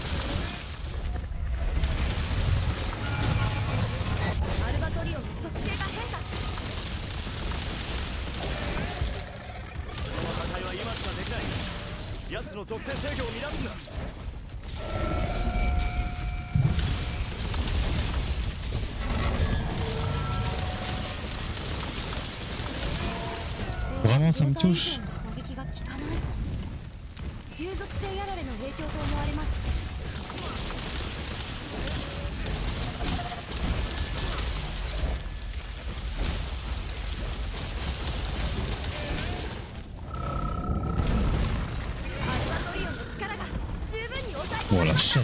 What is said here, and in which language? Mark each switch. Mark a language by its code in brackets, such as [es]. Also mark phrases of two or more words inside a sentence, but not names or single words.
[ja] アルバトリオンの属性が変化。その破壊は今しかできない。奴の属性制御を乱すな。 [fr] Vraiment, ça me touche. [ja] 攻撃が効かない。旧属性やられの影響と思われます。アルバトリオンの力が十分に抑え込ま Oh れ [fr] la [ja] ました。